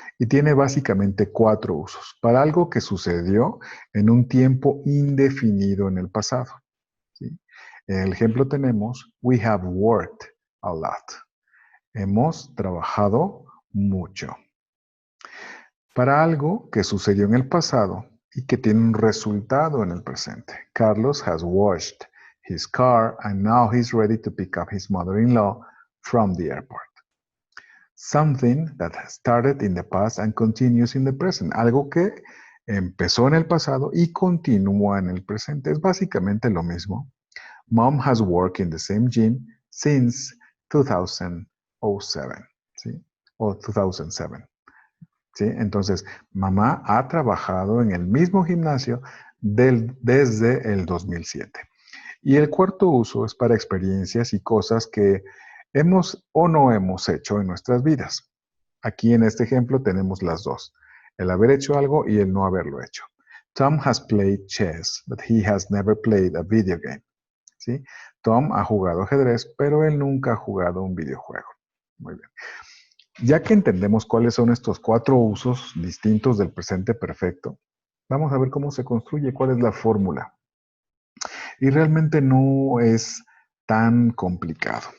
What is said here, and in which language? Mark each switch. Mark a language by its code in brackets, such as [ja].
[es] Y tiene básicamente 4 usos. Para algo que sucedió en un tiempo indefinido en el pasado, ¿sí? En el ejemplo tenemos, [en] we have worked a lot. [es] Hemos trabajado mucho. Para algo que sucedió en el pasado y que tiene un resultado en el presente. [en] Carlos has washed his car and now he's ready to pick up his mother-in-law from the airport. Something that started in the past and continues in the present. [es] Algo que empezó en el pasado y continúa en el presente. Es básicamente lo mismo. [en] Mom has worked in the same gym since 2007, ¿sí? [es] O 2007. ¿Sí? Entonces, mamá ha trabajado en el mismo gimnasio desde el 2007. Y el cuarto uso es para experiencias y cosas que hemos o no hemos hecho en nuestras vidas. Aquí en este ejemplo tenemos las dos, el haber hecho algo y el no haberlo hecho. [en] Tom has played chess, but he has never played a video game. [es] ¿Sí? Tom ha jugado ajedrez, pero él nunca ha jugado un videojuego. Muy bien. Ya que entendemos cuáles son estos 4 usos distintos del presente perfecto, vamos a ver cómo se construye, cuál es la fórmula. Y realmente no es tan complicado.